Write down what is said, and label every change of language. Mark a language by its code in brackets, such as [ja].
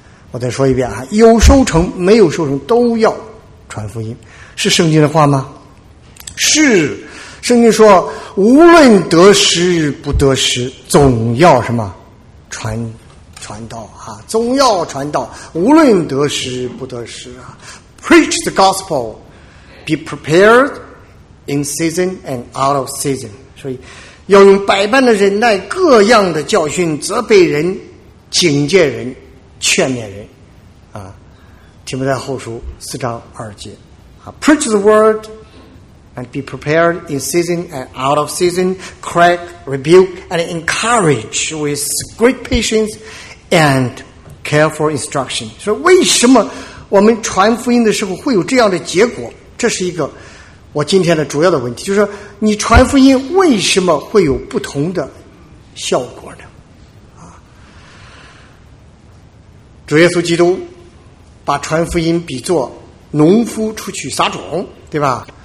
[zh] 我再说一遍啊，有收成没有收成都要传福音，是圣经的话吗？是，圣经说无论得失不得失总要什么传道啊，总要传道，无论得失不得失啊。 [en] Preach the gospel, be prepared in season and out of season. [zh] 所以要用百般的忍耐，各样的教训，责备人，警戒人，劝勉人啊。提摩太后书四章二节啊， [en] Preach the word and be prepared in season and out of season, correct, rebuke and encourage with great patienceAnd careful instruction. [zh] 所以为什么我们传福音的时候会有这样的结果？这是一个我今天的主要的问题，就是说你传福音为什么会有不同的效果呢？啊，主耶稣基督把传福音比作农夫出去撒种，对吧？